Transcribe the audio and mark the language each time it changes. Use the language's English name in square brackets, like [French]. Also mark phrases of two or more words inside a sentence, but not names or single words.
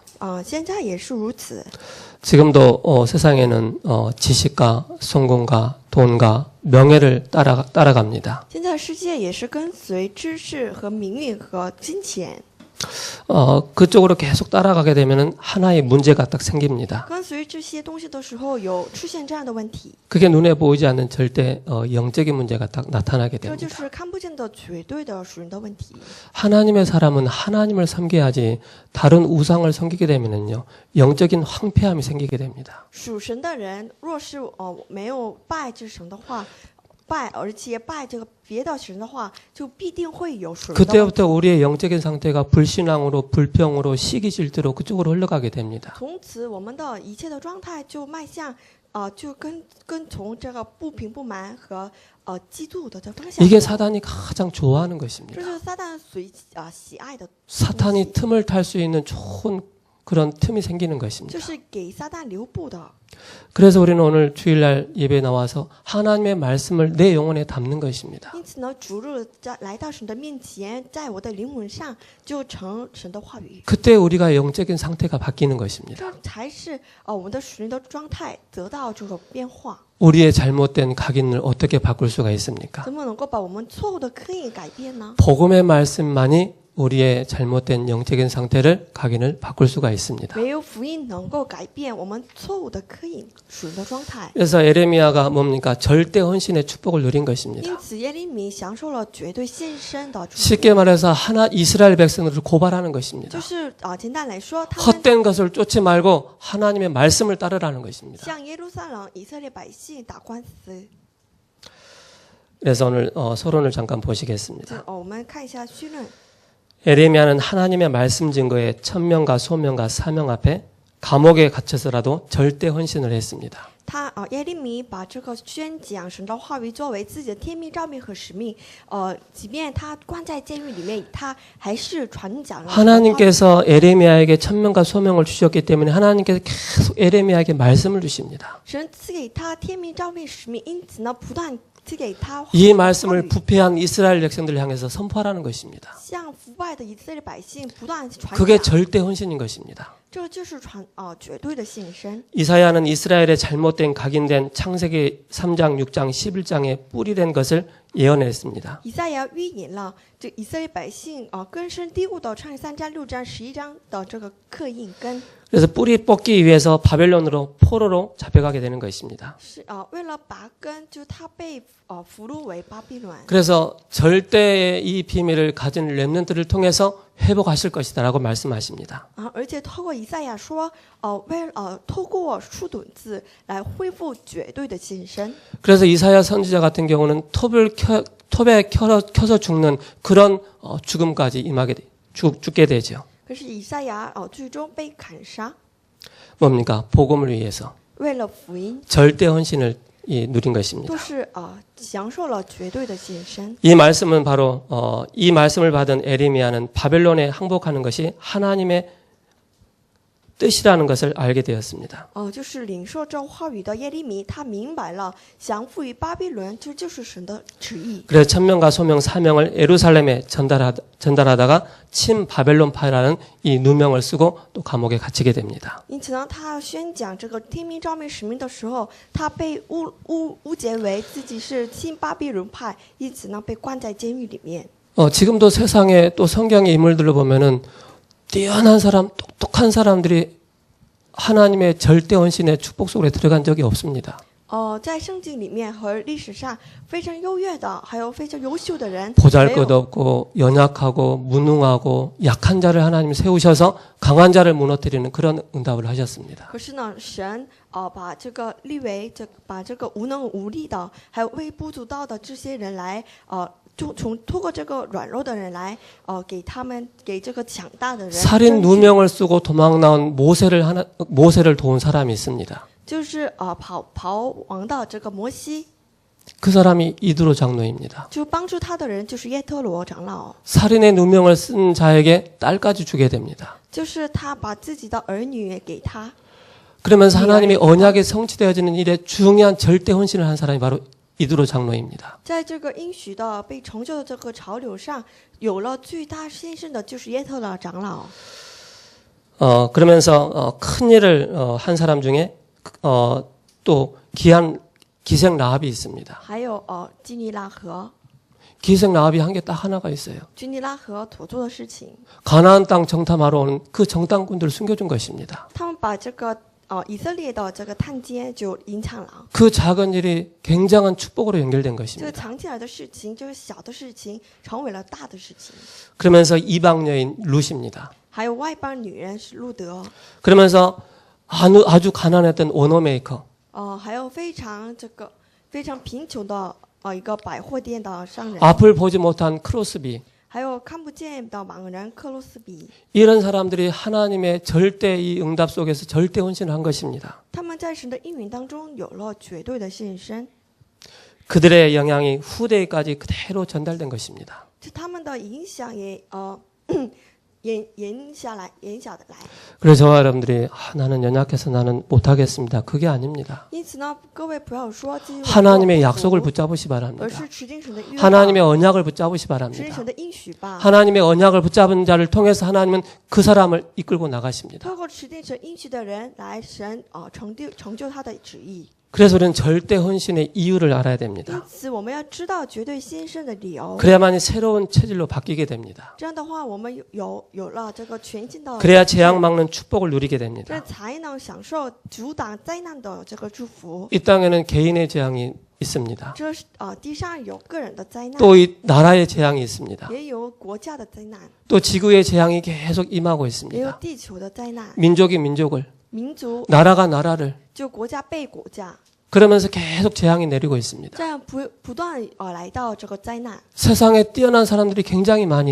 [Chinese] 现在也是如此。 [Korean] 지금도 세상에는 지식과 성공과 돈과 명예를 따라갑니다. [Chinese] 现在世界也是跟随知识和名誉和金钱， [Korean] 그쪽으로 계속 따라가게 되면은 하나의 문제가 딱 생깁니다. [Chinese] 跟随这些东西的时候，有出现这样的问题， [Korean] 그게 눈에 보이지 않는 절대 영적인 문제가 딱 나타나게 [Chinese] 这就 [Korean] 됩니다. [Chinese] 是看不见的绝对的属灵的问题。 [Korean] 하나님의 사람은 하나님을 섬겨야지 다른 우상을 섬기게 되면은요 영적인 황폐함이 생기게 됩니다. [Chinese] 属神的人，若是没有拜这神的话，而且拜这个别的神的话，就必定会有属灵的问题。 [Korean] 그때부터 우리의 영적인 상태가 불신앙으로 불평으로 시기 질투로 그쪽으로 흘러가게 됩니다. [Chinese] 从此，我们的一切的状态就迈向就跟从这个不平不满和嫉妒的这方向。 [Korean] 이게 사단이 가장 좋아하는 [Chinese] 这 [Korean] 것입니다. [Chinese] 就是撒旦喜爱的， [Korean] 사탄이 틈을 탈 수 있는 좋은 그런 틈이 생기는 [Chinese] 就 [Korean] 것입니다. [Chinese] 是给撒旦留步的。 [Korean] 그래서 우리는 오늘 주일날 예배에 나와서 하나님의 말씀을 내 영혼에 담는 것입니다. [Chinese] 因此呢，主日来到神的面前，在我的灵魂上就成神的话语， [Korean] 그때 우리가 영적인 상태가 바뀌는 것입니다. [Chinese] 这才是我们的属灵的状态得到这个变化。 [Korean] 우리의 잘못된 각인을 어떻게 바꿀 수가 있습니까? [Chinese] 怎么能够把我们错误的刻印改变呢？ [Korean] 복음의 말씀만이 우리의 잘못된 영적인 상태를 각인을 바꿀 수가 있습니다. [Chinese] 没有福音能够改变我们错误的刻印属灵的状态。 [Korean] 그래서 에레미야가 뭡니까? 절대 헌신의 축복을 누린 것입니다. [Chinese] 因此，耶利米享受了绝对献身的祝福。 [Korean] 쉽게 말해서 이스라엘 백성들을 고발하는 [Chinese] 就 [Korean] 것입니다. [Chinese] 是简单来说，他们 [Korean] 헛된 것을 쫓지 말고 하나님의 말씀을 따르라는 것입니다. [Chinese] 向耶路撒冷以色列百姓打官司。 [Korean] 그래서 오늘 서론을 잠깐 보시겠습니다. [Chinese] 我们看一下绪论。 [Korean] 에레미야는 하나님의 말씀 증거에 천명과 소명과 사명 앞에 감옥에 갇혀서라도 절대 헌신을 했습니다. [Chinese] 耶利米把这个宣讲神的话语作为自己的天命、召命和使命。即便他关在监狱里面，他还是传讲了神的话语。 [Korean] 하나님께서 에레미야에게 천명과 소명을 주셨기 때문에 하나님께서 계속 에레미야에게 말씀을 주십니다. [Chinese] 神赐给他天命、召命、使命，因此呢，不断赐给他 [Korean] 이 말씀을 부패한 이스라엘 백성들을 향해서 선포하라는 것입니다. [Chinese] 向腐败的以色列百姓不断传 [Korean] 그게 [Chinese] 讲。 [Korean] 절대 헌신인 것입니다. [Chinese] 这就是绝对的献身。 [Korean] 이사야는 이스라엘의 잘못된 각인된 창세기 3장, 6장, 11장에 뿌리된 것을 예언했습니다. [Chinese] 以赛亚预言了这以色列百姓根深蒂固的创世3章、6章、11章的这个刻印根。 [Korean] 그래서 뿌리 뽑기 위해서 바벨론으로 포로로 잡혀가게 되는 것입니다. [Chinese] 是为了拔根，就他被俘虏为巴比伦。 [Korean] 그래서 절대의 이 비밀을 가진 렘넌트를 통해서 회복하실 것이다라고 말씀하십니다. [Chinese] 而且透过以赛亚说，透过树墩子来恢复绝对的献身。 [Korean] 그래서 이사야 선지자 같은 경우는 톱에 켜서 죽는 그런 죽음까지 죽게 되죠. [Chinese] 可是以赛亚最终被砍杀， [Korean] 뭡니까? 복음을 위해서 [Chinese] 为了福音， [Korean] 절대 헌신을 누린 것입니다. [Chinese] 都是享受了绝对的献身。 [Korean] 이 말씀은 바로 이 말씀을 받은 에레미야는 바벨론에 항복하는 것이 하나님의 뜻이라는 것을 알게 되었습니다. [Chinese] 就是领受这话语的耶利米，他明白了降服于巴比伦，这就是神的旨意。 [Korean] 그래서 천명과 소명 사명을 예루살렘에 전달하다가 친 바벨론파라는 이 누명을 쓰고 또 감옥에 갇히게 됩니다. [Chinese] 因此呢，他宣讲这个天命召命使命的时候，他被误解为自己是亲巴比伦派，因此呢被关在监狱里面。 [Korean] 지금도 세상에 또 성경의 인물들을 보면은 뛰어난 사람, 똑똑한 사람들이 하나님의 절대 헌신의 축복 속에 들어간 적이 없습니다. [Chinese] 在圣经里面和历史上非常优越的，还有非常优秀的人， [Korean] 보잘것없고 연약하고 무능하고 약한 자를 하나님 세우셔서 강한 자를 무너뜨리는 그런 응답을 하셨습니다. [Chinese] 可是呢，神把这个立为把这个无能无力的，还有微不足道的这些人来就通过这个软弱的人来给这个强大的人 [Korean] 살인 누명을 쓰고 도망 나온 모세를 도운 사람이 있습니다. [Chinese] 就是逃亡的这个摩西， [Korean] 그 사람이 이드로 장로입니다. [Chinese] 就帮助他的人就是耶特罗长老， [Korean] 살인의 누명을 쓴 자에게 딸까지 주게 됩니다. [Chinese] 就是他把自己的儿女给他， [Korean] 그러면서 하나님의 언약이 성취되어지는 일에 중요한 절대 헌신을 한 사람이 바로 이드로 장로입니다. [Chinese] 在这个应许的被成就的这个潮流上，有了最大牺牲的就是耶特罗长老。 [Korean] 그러면서 큰 일을 한 사람 중에 또 귀한 기생 라합이 있습니다. [Chinese] 还有基尼拉和， [Korean] 기생 라합이 한 게 딱 하나가 있어요. [Chinese] 基尼拉和所做的事情， [Korean] 가나안 땅 정탐하러 오는 그 정탐꾼들을 숨겨준 것입니다. [Chinese] 他们把这个以色列的这个探监就隐藏了。 [Korean] 그 작은 일이 굉장한 축복으로 연결된 [Chinese] 这个 [Korean] 것입니다. [Chinese] 藏起来的事情，这个小的事情成为了大的事情。 [Korean] 그러면서 이방 여인 룻입니다. [Chinese] 还有外邦女人是路德， [Korean] 그러면서 아주 가난했던 원어메이커. [Chinese] 还有非常贫穷的一个百货店的商人， [Korean] 앞을 보지 못한 크로스비. [Chinese] 还有看不见的盲人克洛斯比， [Korean] 이런 사람들이 하나님의 절대 이 응답 속에서 절대 헌신을 한 것입니다. [Chinese] 他们在神的应允当中有了绝对的献身， [Korean] 그들의 영향이 후대까지 그대로 전달된 것입니다. [Chinese] 就他们的影响也延下来。 [Korean] 그래서 저와 여러분들이 나는 연약해서 나는 못하겠습니다. 그게 아닙니다. [Chinese] 因此呢，各位不要说自己 [Korean] 하나님의 약속을 붙잡으시 바랍니다. [Chinese] 而是持定神的约， [Korean] 하나님의 언약을 붙잡으시 [Chinese] 持定 [Korean] 바랍니다. [Chinese] 神的应许吧。 [Korean] 하나님의 언약을 붙잡은 자를 통해서 하나님은 그 사람을 이끌고 나가십니다. [Chinese] 透过持定神应许的人来神成就他的旨意。 [Korean] 그래서 우리는 절대 헌신의 이유를 알아야 [Chinese] 因 [Korean] 됩니다. [Chinese] 此，我们要知道绝对献身的理由。 [Korean] 그래야만이 새로운 체질로 바뀌게 됩니다. [Chinese] 这样的话，我们有了这个全新的， [Korean] 그래야 재앙 막는 축복을 누리게 [Chinese] 这 [Korean] 됩니다. [Chinese] 才能享受阻挡灾难的这个祝福。 [Korean] 이 땅에는 개인의 재앙이 있습니다. [Chinese] 这地上有个人的灾难， [Korean] 또 이 나라의 재앙이 있습니다. [Chinese] 也有国家的灾难， [Korean] 또 지구의 재앙이 계속 임하고 [Chinese] 也有 [Korean] 있습니다. [Chinese] 地球的灾难。 [Korean] 민족이 민족을, [Chinese] 民族 [Korean] 나라가 나라를, [Chinese] 就国家被国家， [Korean] 그러면서 계속 재앙이 내리고 있습니다. [Chinese] 这样不断来到这个灾难。 [Korean] 세상에 뛰어난 사람들이 굉장히 많이